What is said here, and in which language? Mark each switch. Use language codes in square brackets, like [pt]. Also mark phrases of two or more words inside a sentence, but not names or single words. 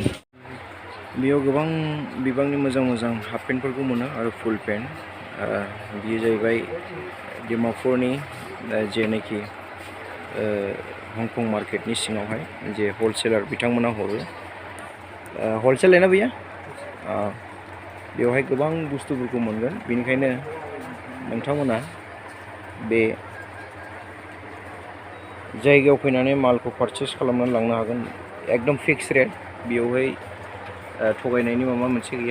[brx] बेयाव गोबां बिबांनि मोजां मोजां हाफ पेन्टफोरखौ मोनो आरो [en] full pant. [brx] बेयो जाहैबाय डिमापुरनि जेनाखि हंकं मार्केटनि सिङावहाय जे हलसेलार बिथांमोना हरो। [hi] हलसेल है ना भैया? [brx] बेवहाय गोबां बुस्थुफोरखौ मोनगोन, बेनिखायनो नोंथांमोना बे जायगायाव फैनानै मालखौ पारचेस खालामनानै लांनो हागोन। एकदम [en] fix rate, [brx] बेवहाय थगायनायनि माबा मोनसे गैया।